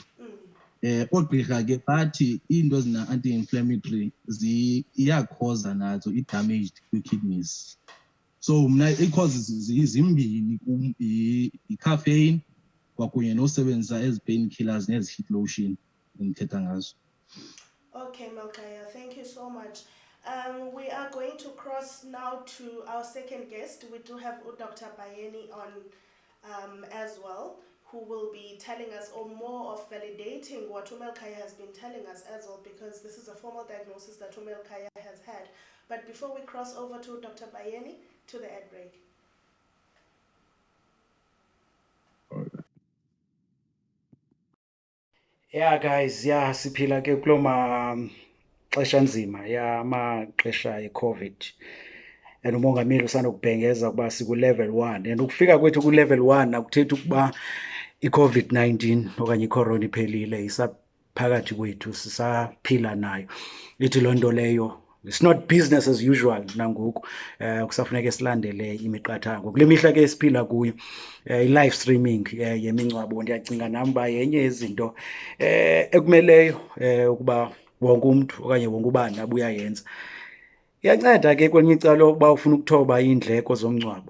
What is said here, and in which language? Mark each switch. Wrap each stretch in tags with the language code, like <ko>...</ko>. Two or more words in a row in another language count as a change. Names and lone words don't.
<xh>Oogqirha ke bathi into ezina-anti-inflammatory iyakhoza nazo i-damaged kwi-kidneys. So mna i-causes zimbini kum, i-caffeine kwakunye nosebenzisa ezi</xh> <en>pain killers</en> <xh>nezi</xh> <en>heat lotion</en> <xh>endithetha ngazo.</xh> <en>Okay, Melikhaya, thank you so much. We are going to cross now to our second guest. We do have Dr. Bayeni on as well, who will be telling us or more of validating what Melikhaya has been telling us as well, because this is a formal diagnosis that Melikhaya has had. But before we cross over to Dr. Bayeni, to the ad break. Yeah guys,</en> <xh>yeah siphila ke kulo maxesha nzima amaxesha e-COVID. And umongameli usanokubhengeza ukuba siku-level 1 and ukufika kwethu ku-level 1 akuthethi ukuba i-COVID-19 okanye icorona iphelile, isaphakathi kwethu sisaphila nayo. Ithi loo nto leyo</xh> <en>it's not business as usual</en> <xh>nangoku. Kusafuneka silandele imiqathango. Kule mihla ke siphila kuyo i-</xh> <en>live streaming</en> <xh>yemingcwabo ndiyacinga nam uba yenye yezinto ekumeleyo ukuba wonke umntu okanye wonke ubani abe uyayenza. Iyanceda ke kwelinye icala ukuba ufuna ukuthoba iindleko zomngcwabo.</xh>